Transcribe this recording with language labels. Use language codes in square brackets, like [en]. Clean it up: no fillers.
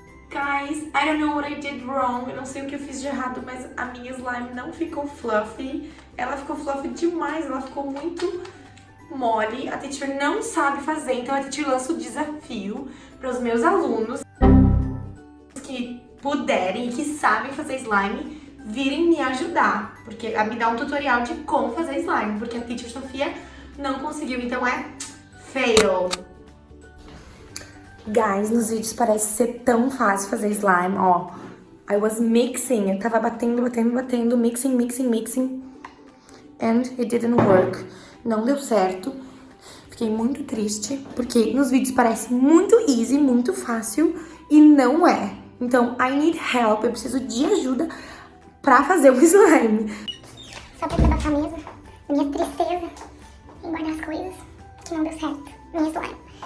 [en] Guys, I don't know what I did wrong. [pt] Eu não sei o que eu fiz de errado, mas a minha slime não ficou fluffy. Ela ficou fluffy demais, ela ficou muito mole. A teacher não sabe fazer, então a teacher lança o desafio para os meus alunos. que puderem e que sabem fazer slime virem me ajudar, porque a me dar um tutorial de como fazer slime, porque a teacher Sofia não conseguiu, então é fail. Guys, nos vídeos parece ser tão fácil fazer slime, ó. [en] I was mixing, [pt] eu tava batendo, [en] mixing, and it didn't work. [pt] Não deu certo. Fiquei muito triste, porque nos vídeos parece muito easy, muito fácil, e não é. Então, [en] I need help, [pt] eu preciso de ajuda pra fazer o slime. Só pra desabafar mesmo, minha tristeza em guardar as coisas, que não deu certo, minha slime.